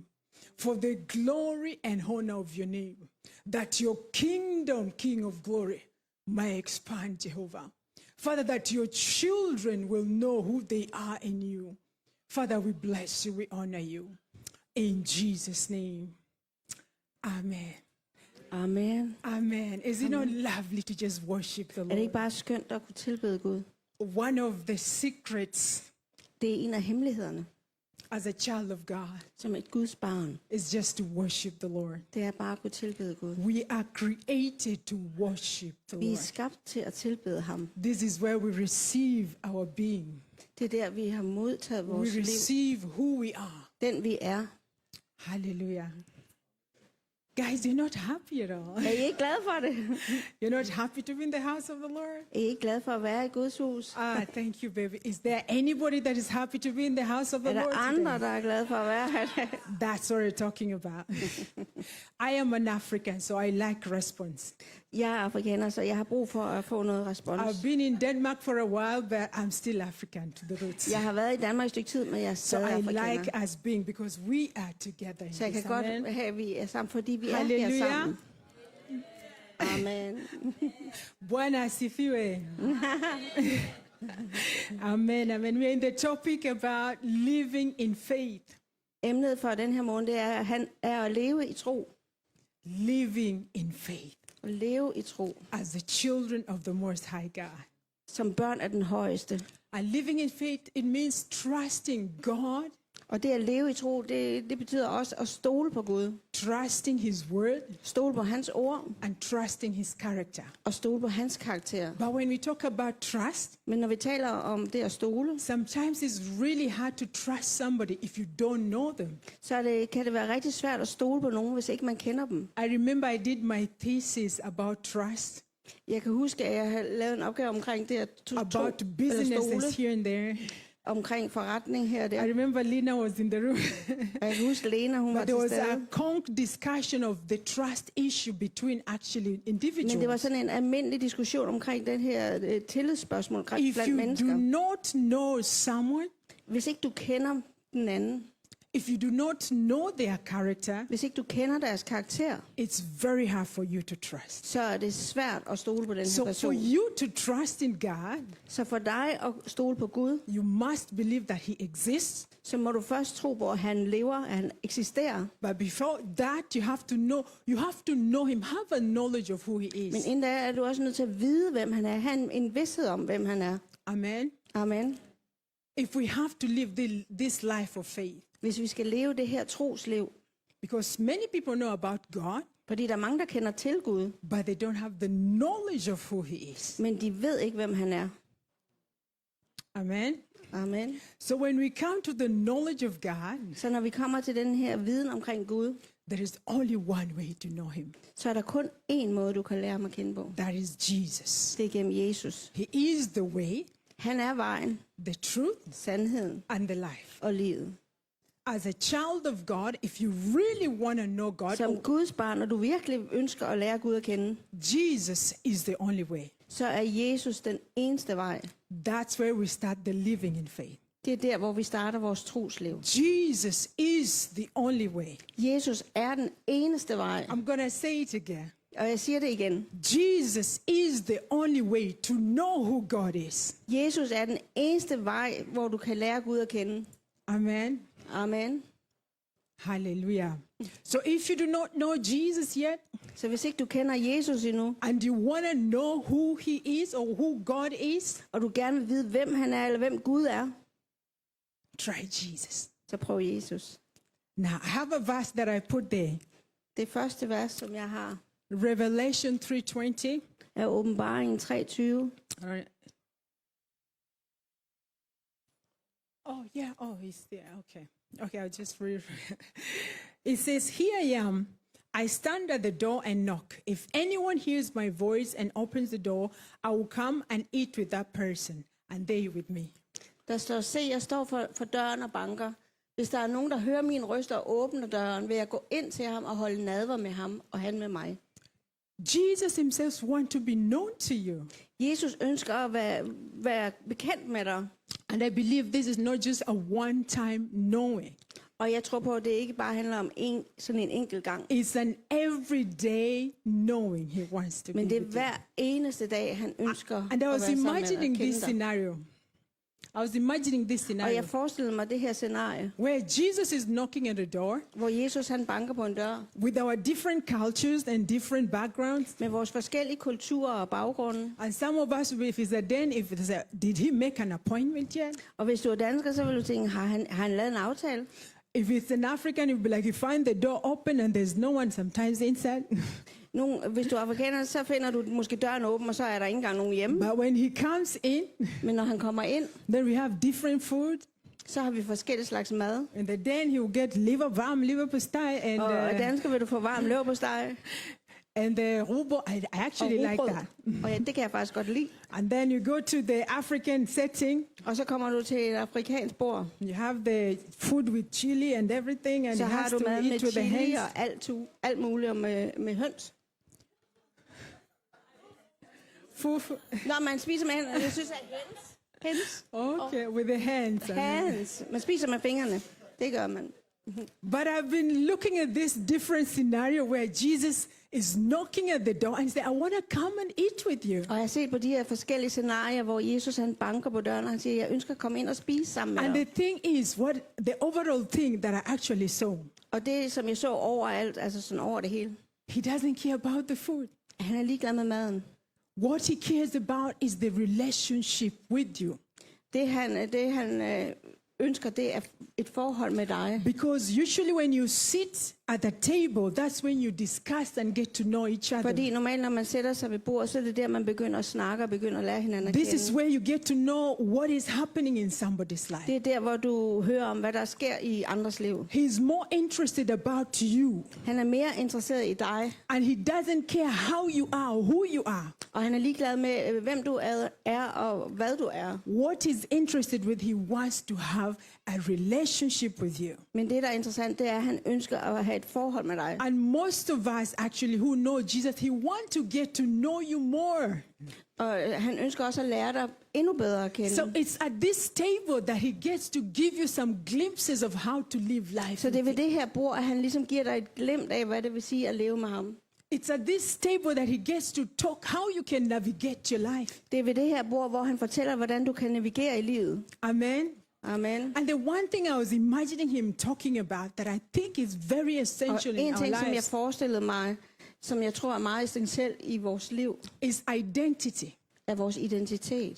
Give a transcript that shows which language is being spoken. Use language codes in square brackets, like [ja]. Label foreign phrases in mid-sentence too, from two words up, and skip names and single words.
[en] For the glory and honor of your name. That your kingdom, King of glory, may expand, Jehovah. Father, that your children will know who they are in you. Father, we bless you, we honor you. In Jesus' name, amen. Amen. Amen. Is it not lovely to just worship the [da] Er det [en] Lord? [da] ikke bare skønt at kunne tilbede Gud? [en] One of the secrets [da] Det er en af hemmelighederne, [en] as a child of God [da] som et Guds barn. [en] is just to worship the Lord. [da] Det er bare at kunne tilbede Gud. [en] We are created to worship the [da] Vi er [en] Lord. [da] skabt til at tilbede ham. [en] This is where we receive our being. [da] Det er der, vi har modtaget [en] We [da] vores liv. [en] receive who we are. [da] Den vi er. [en] Hallelujah. Guys, you're not happy at all. [da] Er I ikke glade for det? [en] You're not happy to be in the house of the Lord? [da] Er I ikke glade for at være i Guds hus? [en] Thank you, baby. Is there anybody that is happy to be in the house of the [da] Er der [en] Lord [da] andre, [en] today? [da] der er glade for at være her? [en] That's what we're talking about. I am an African, so I like response. [da] Jeg er afrikaner, så jeg har brug for at få noget respons. [en] I've been in Denmark for a while, but I'm still African to the roots. [da] Jeg har været i Danmark et stykke tid, men jeg er [en] So [da] stadig [en] I [da] afrikaner. [en] like us being, because we are together in [da] Så jeg kan [en] this. [da] godt [en] Amen. [da] have, at vi er sammen, fordi vi er her Halleluja. sammen. [en] Amen. [sw] Bwana asifiwe. Amen, amen. [en] We're in the topic about living in faith. [da] Emnet for den her morgen, det er at leve i tro. [en] Living in faith [da] At leve i tro. [en] as the children of the Most High God. [da] Som børn af den højeste. [en] And living in faith, it means trusting God [da] Og det at leve i tro, det betyder også at stole på Gud. [en] trusting His word, [da] Stole på hans ord [en] and trusting His character. [da] og stole på hans karakter. [en] But when we talk about trust, [da] Men når vi taler om det at stole, [en] sometimes it's really hard to trust somebody if you don't know them. [da] så kan det være rigtig svært at stole på nogen, hvis ikke man kender dem. [en] I remember I did my thesis about trust, [da] Jeg kan huske, at jeg har lavet en opgave omkring det at [en] about [da] stole, [en] businesses here and there. [da] omkring forretning her og [en] I [da] der. [en] remember Lena was in the room. [da] Og jeg kan huske, Lena, hun var [en] But there [da] til [en] was a [da] stede. [en] conk discussion of the trust issue between actually [da] Men det var [en] individuals. [da] sådan en almindelig diskussion omkring den her tillidsspørgsmål [en] If [da] blandt [en] you [da] mennesker. [en] do not know someone, [da] Hvis ikke du kender den anden, [en] if you do not know their character, [da] hvis ikke du kender deres karakter, [en] it's very hard for you to trust. [da] så er det svært at stole på den her [en] So for [da] person. [en] you to trust in God, [da] Så for dig at stole på Gud, [en] you must believe that He exists. [da] så må du først tro på, at han lever, at han eksisterer. [en] But before that, you have to know Him, have a knowledge of who He [da] Men [en] is. [da] inden da er du også nødt til at vide, hvem han er. Han en vidsthed om, hvem han er. [en] Amen. [da] Amen. [en] If we have to live this life of faith, [da] Hvis vi skal leve det her trosliv, [en] because many people know about God, [da] fordi der er mange, der kender til Gud, [en] but they don't have the knowledge of who He is. [da] men de ved ikke, hvem han er. [en] Amen. [da] Amen. [en] So when we come to the knowledge of God, [da] Så når vi kommer til den her viden omkring Gud, [en] there is only one way to know Him. [da] så er der kun én måde, du kan lære ham at kende på. [en] That is Jesus. [da] Det er gennem Jesus. [en] He is the way, [da] Han er vejen, [en] the truth, [da] sandheden [en] and the life. [da] og livet. [en] As a child of God, if you really want to know God, [da] Som Guds barn, når du virkelig ønsker at lære Gud at kende, [en] Jesus is the only way. [da] så er Jesus den eneste vej. [en] That's where we start the living in faith. [da] Det er der, hvor vi starter vores trosliv. [en] Jesus is the only way. [da] Jesus er den eneste vej. [en] I'm going to say it again. [da] Og jeg siger det igen. [en] Jesus is the only way to know who God is. [da] Jesus er den eneste vej, hvor du kan lære Gud at kende. [en] Amen. [da] Amen. [en] Hallelujah. So if you do not know Jesus yet, [da] Så hvis ikke du kender Jesus endnu, [en] and you want to know who He is or who God is, [da] og du gerne vil vide, hvem han er, eller hvem Gud er, [en] try Jesus. [da] så prøv Jesus. [en] Now, I have a verse that I put there. [da] Det første vers, som jeg har, [en] Revelation 3:20. [da] er Åbenbaringen 3:20. [en] All right. Oh, yeah. Oh, he's there. Okay. Okay, I'll just read. It says, "Here I am. I stand at the door and knock. If anyone hears my voice and opens the door, I will come and eat with that person, and they with me." [da] Der står, se, jeg står for døren og banker. Hvis der er nogen, der hører min røst og åbner døren, vil jeg gå ind til ham og holde nadver med ham, og han med mig. [en] Jesus himself wants to be known to you. [da] Jesus ønsker at være bekendt med dig. [en] And I believe this is not just a one-time knowing. [da] Og jeg tror på, at det ikke bare handler om sådan en enkelt gang. [en] It's an everyday knowing he wants to [da] Men [en] be [da] det er [en] with you. [da] hver eneste dag, han ønsker [en] And I [da] at være [en] was [da] sammen med dig, [en] imagining [da] kende [en] this [da] dig. [en] scenario. I was imagining this [da] Og [en] scenario [da] jeg forestillede mig det her scenarie, [en] where Jesus is knocking at the door [da] hvor Jesus han banker på en dør [en] with our different cultures and different backgrounds. [da] med vores forskellige kulturer og baggrunde. [en] And some of us, if it's a den, if it's a, did he make an appointment yet? [da] Og hvis du er dansker, så vil du tænke, har han lavet en aftale? [en] If it's an African, you'll be like, you find the door open and there's no one sometimes inside. [da] Hvis du er afrikaner, så finder du måske døren åben, og så er der ikke engang nogen hjemme. [en] But when he comes in, [da] Men når han kommer ind, [en] then we have different food. [da] så har vi forskellige slags mad. [en] And then he will get [da] varm liver pastei [en] and [da] Og dansker vil du få varm leverpostej [en] and the rubo. I [da] og [en] actually like [da] rugbrød. [en] that. [da] Og ja, det kan jeg faktisk godt lide. [en] And then you go to the African setting. [da] Og så kommer du til et afrikansk bord. [en] You have the food with chili and everything, and [da] Så [en] it [da] har [en] has [da] du [en] to [da] mad [en] eat [da] med [en] with the [da] chili [en] hands. [da] og alt muligt og med høns. [en] Fufu. [da] Nå, man spiser med hænderne. Jeg synes, at hens. [en] Okay, with the hands. Hands. [da] Man spiser med fingrene. Det gør man. [en] But I've been looking at this different scenario where Jesus is knocking at the door and say, "I want to come and eat with you." [da] Og jeg har set på de her forskellige scenarier, hvor Jesus han banker på døren, og han siger, jeg ønsker at komme ind og spise sammen med [en] And [da] dig. [en] the thing is, the overall thing that I actually saw, [da] Og det, som jeg så overalt, altså sådan over det hele, [en] he doesn't care about the food. [da] han er ligeglad med maden. [en] What he cares about is the relationship with you. [da] Det han ønsker, det er et forhold med dig. [en] Because usually when you sit at the table, that's when you discuss and get to know each other. [da] Fordi normalt, når man sætter sig ved bordet, så er det der, man begynder at snakke og begynder at lære hinanden at [en] This is [da] kende. [en] where you get to know what is happening in somebody's life. [da] Det er der, hvor du hører om, hvad der sker i andres liv. [en] He's more interested about you, [da] Han er mere interesseret i dig, [en] and he doesn't care how you are or who you are. [da] og han er ligeglad med, hvem du er og hvad du er. [en] What he's interested with, he wants to have a relationship with you. [da] Men det, der er interessant, det er, at han ønsker at have et forhold med dig. [en] And most of us actually who know Jesus, he wants to get to know you more. [da] Og han ønsker også at lære dig endnu bedre at kende. [en] So it's at this table that he gets to give you some glimpses of how to live life. [da] Så det er ved det her bord, at han ligesom giver dig et glimt af, hvad det vil sige at leve med ham. [en] It's at this table that he gets to talk how you can navigate your life. [da] Det er ved det her bord, hvor han fortæller, hvordan du kan navigere i livet. [en] Amen. [da] Amen. [en] And the one thing I was imagining him talking about that I think is very [da] Og [en] essential in [da] en [en] our [da] ting, som jeg [en] lives [da] forestillede mig, som jeg tror er meget essentiel i vores liv, [en] is identity. [da] er vores identitet.